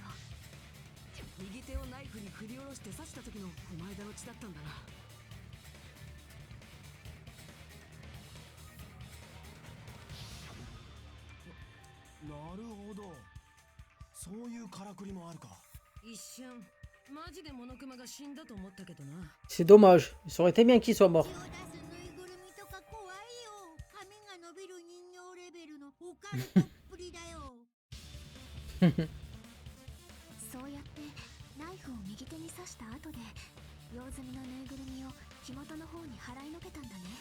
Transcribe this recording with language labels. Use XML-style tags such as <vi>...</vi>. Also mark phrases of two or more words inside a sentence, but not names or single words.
<ja>右手をナイフに振り下ろして刺した時のお前田の血だったんだななるほど。そういうからくりもあるか。一瞬マジでモノクマが死んだと思ったけどな</ja> <fr>C'est dommage. Ça aurait été bien qu'il soit mort.</fr> <ja>血を出すぬいぐるみとか怖いよ。髪が伸びる人形レベルのオカルトっぷりだよ。そうやってナイフを右手に刺した後で用済みのぬいぐるみを火元の方に払いのけたんだね</ja>